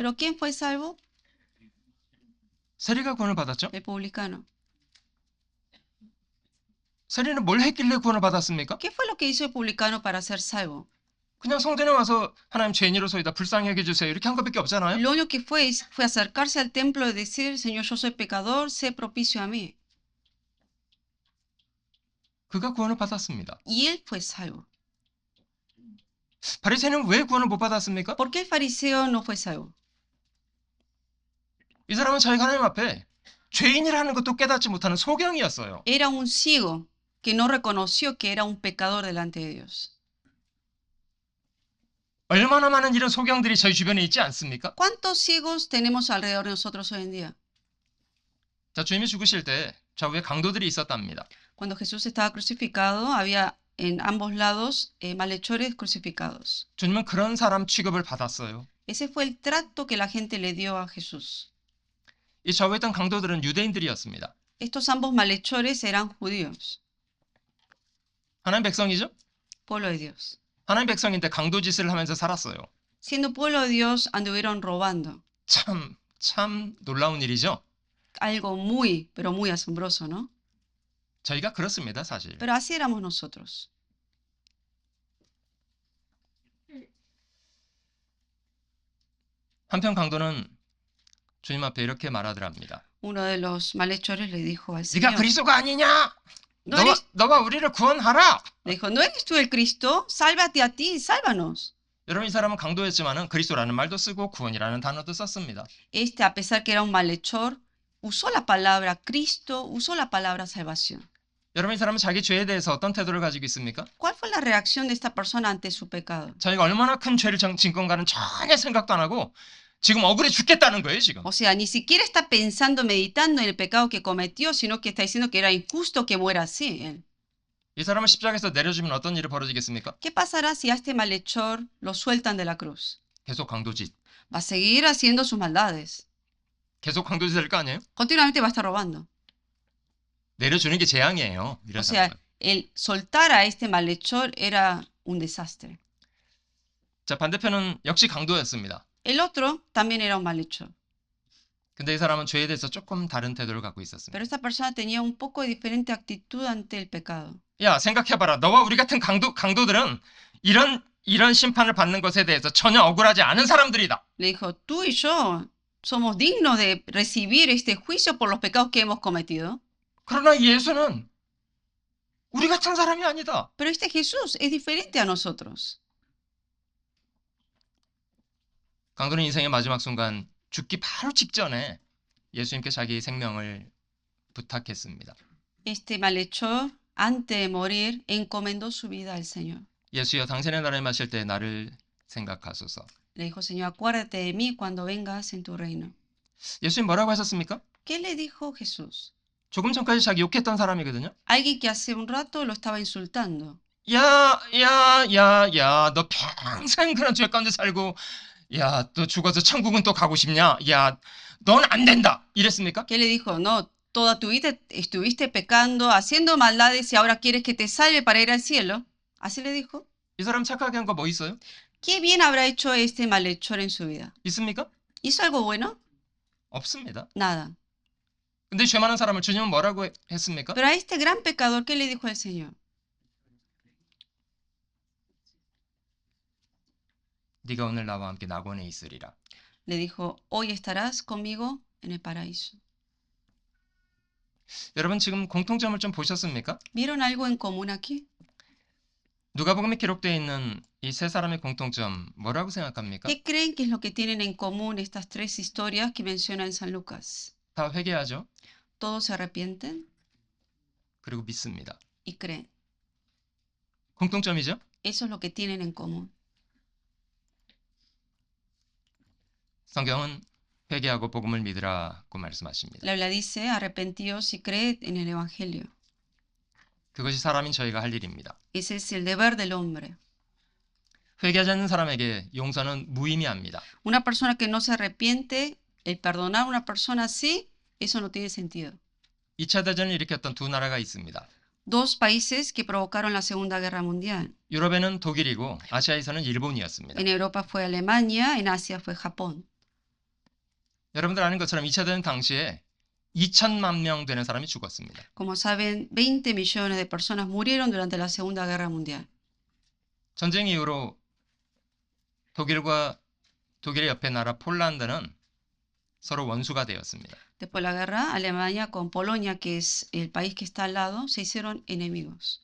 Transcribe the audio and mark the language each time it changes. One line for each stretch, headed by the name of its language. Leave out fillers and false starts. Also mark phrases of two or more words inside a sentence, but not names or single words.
Spanish: ¿Pero quién fue salvo?
Korean: 세리가 구원을 받았죠?
Spanish: El publicano.
Korean: 세리는 뭘 했길래 구원을 받았습니까?
Spanish: ¿Qué fue lo que hizo el publicano para ser salvo?
Korean: 그냥 성전에 와서 하나님 죄인으로서이다 불쌍히 여겨주세요 이렇게 한 것밖에 없잖아요.
Spanish: Lo único que fue acercarse al templo y decir, Señor, yo soy pecador, sé propicio a mí.
Korean: 그가 구원을 받았습니다.
Spanish: Y él fue salvo.
Korean: 바리새인은 왜 구원을 못 받았습니까?
Spanish: ¿Por qué el fariseo no fue salvo?
Korean: 이 사람은 자기가 하나님 앞에 죄인이라는 것도 깨닫지 못하는 소경이었어요.
Spanish: Era un ciego que no reconoció que era un pecador delante de Dios.
Korean: 얼마나 많은 이런 소경들이 저희 주변에 있지 않습니까?
Spanish: ¿Cuántos ciegos tenemos alrededor de nosotros hoy en día?
Korean: 자, 주님이 죽으실 때 좌우에 강도들이 있었답니다.
Spanish: Cuando Jesús estaba crucificado, había en ambos lados malhechores crucificados.
Korean: 주님은 그런 사람 취급을 받았어요.
Spanish: Ese fue el trato que la gente le dio a Jesús.
Korean: 이 좌우에 있던 강도들은 유대인들이었습니다.
Spanish: Estos ambos malhechores eran judíos,
Korean: 하나님 백성이죠?
Spanish: pueblo de Dios.
Korean: 하나님 백성인데 강도 짓을 하면서 살았어요.
Spanish: Siendo pueblo de Dios, anduvieron robando.
Korean: 참 놀라운 일이죠?
Spanish: Algo muy, pero muy asombroso, ¿no?
Korean: 저희가 그렇습니다, 사실.
Spanish: Pero así éramos nosotros.
Korean: 한편 강도는 주님 앞에 이렇게 말하더랍니다.
Spanish: Uno de los malhechores le dijo al
Korean: 네가
Spanish: Señor,
Korean: 그리스도가 아니냐?
Spanish: no eres,
Korean: 너가 우리를 구원하라.
Spanish: le dijo, ¿no eres tú el Cristo? Sálvate a ti, sálvanos.
Korean: 여러분 이 사람은 강도였지만은 그리스도라는 말도 쓰고 구원이라는 단어도 썼습니다.
Spanish: a pesar que era un malhechor, usó la palabra Cristo, usó la palabra salvación.
Korean: 여러분 이 사람은 자기 죄에 대해서 어떤 태도를 가지고 있습니까?
Spanish: ¿Cuál fue la reacción de esta persona ante su pecado?
Korean: 자기가 얼마나 큰 죄를 진 건가는 전혀 생각도 안 하고 지금 억울해 죽겠다는 거예요, 지금.
Spanish: O sea, ni siquiera está pensando, meditando en el pecado que cometió, sino que está diciendo que era injusto que muera así. él.
Korean: 이 사람을 십자가에서 내려주면 어떤 일이 벌어지겠습니까?
Spanish: ¿Qué pasará si a este malhechor lo sueltan de la cruz?
Korean: 계속 강도짓.
Spanish: Va a seguir haciendo sus maldades.
Korean: 계속 강도짓 할 거 아니에요?
Spanish: Continuamente va a estar robando.
Korean: 내려주는 게 재앙이에요. 이런
Spanish: O sea,
Korean: 사람은.
Spanish: el soltar a este malhechor era un desastre.
Korean: 자, 반대편은 역시 강도였습니다.
Spanish: El otro también era un malhechor.
Korean: 근데 이 사람은 죄에 대해서 조금 다른 태도를 갖고 있었습니다.
Spanish: Pero esta persona tenía un poco de diferente actitud ante el pecado.
Korean: 야, 생각해봐라. 너와 우리 같은 강도들은 이런 심판을 받는 것에 대해서 전혀 억울하지 않은 사람들이다.
Spanish: Le dijo, tú y yo somos dignos de recibir este juicio por los pecados que hemos cometido.
Korean: 그러나 예수는 우리 같은 사람이 아니다.
Spanish: Pero este Jesús es diferente a nosotros.
Korean: 강도는 인생의 마지막 순간 죽기 바로 직전에 예수님께 자기 생명을 부탁했습니다.
Spanish: Este malhechor, antes de morir, encomendó su vida al Señor.
Korean: 예수여 당신의 나라에 마실 때 나를 생각하소서.
Spanish: Le dijo, Señor, acuérdate de mí cuando vengas en tu reino.
Korean: 예수님 뭐라고 하셨습니까?
Spanish: ¿Qué le dijo Jesús?
Korean: 조금 전까지 자기 욕했던 사람이거든요.
Spanish: Alguien que hace un rato lo estaba insultando.
Korean: 야, 너 평생 그런 죄 가운데 살고 야, 또 죽어서 천국은 또 가고 싶냐? 야, 넌 안 된다. 이랬습니까?
Spanish: ¿Qué le dijo? No, toda tu vida estuviste pecando, haciendo maldades y ahora quieres que te salve para ir al cielo. ¿Así le dijo?
Korean: 이 사람 착하게 한 거 뭐 있어요?
Spanish: ¿Qué bien habrá hecho este malhechor en su vida?
Korean: 있습니까?
Spanish: ¿Hizo algo bueno?
Korean: 없습니다.
Spanish: Nada.
Korean: 근데 죄 많은 사람을 주님은 뭐라고 했습니까?
Spanish: Pero a este gran pecador, ¿qué le dijo el Señor?
Korean: 네가 오늘 나와 함께 낙원에 있으리라.
Spanish: Le dijo, hoy estarás conmigo en el paraíso.
Korean: 여러분 지금 공통점을 좀 보셨습니까?
Spanish: ¿Vieron algo en común aquí?
Korean: 누가복음에 기록되어 있는 이 세 사람의 공통점 뭐라고 생각합니까?
Spanish: ¿Qué creen que es lo que tienen en común estas tres historias que menciona en San Lucas?
Korean: 다 회개하죠.
Spanish: Todos se arrepienten
Korean: 그리고 믿습니다.
Spanish: y creen.
Korean: 공통점이죠.
Spanish: Eso es lo que tienen en común.
Korean: 성경은 회개하고 복음을 믿으라고 말씀하십니다.
Spanish: La Biblia dice, arrepentíos y creed en el Evangelio.
Korean: 그것이 사람인 저희가 할 일입니다.
Spanish: Ese es el deber del hombre.
Korean: 회개하지 않는 사람에게 용서는 무의미합니다.
Spanish: Una persona que no se arrepiente, el perdonar a una persona así, eso no tiene sentido.
Korean: 2차 대전을 일으켰던 두 나라가 있습니다.
Spanish: Dos países que provocaron la Segunda Guerra Mundial.
Korean: 유럽에는 독일이고 아시아에서는 일본이었습니다.
Spanish: En Europa fue Alemania, en Asia fue Japón.
Korean: 여러분들 아는 것처럼 2차 대전 당시에 2천만 명 되는 사람이 죽었습니다.
Spanish: Como saben, 20 millones de personas murieron durante la Segunda Guerra Mundial.
Korean: 전쟁 이후로 독일의 옆에 나라 폴란드는 서로 원수가 되었습니다.
Spanish: Después de la guerra, Alemania con Polonia, que es el país que está al lado, se hicieron enemigos.